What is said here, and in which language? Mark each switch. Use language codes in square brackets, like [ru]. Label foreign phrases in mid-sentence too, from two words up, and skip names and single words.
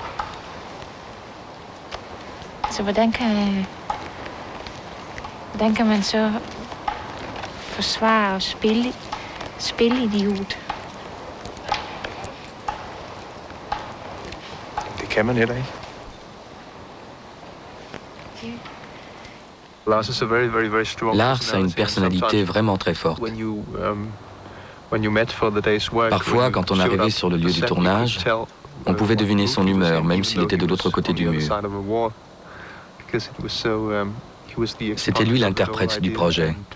[da] Så hvordan kan man så forsvare og spille idiot? Det kan man heller ikke. [fr] Lars a une personnalité vraiment très forte. Parfois, quand on arrivait sur le lieu du tournage, on pouvait deviner son humeur, même s'il était de l'autre côté du mur. C'était lui l'interprète du projet.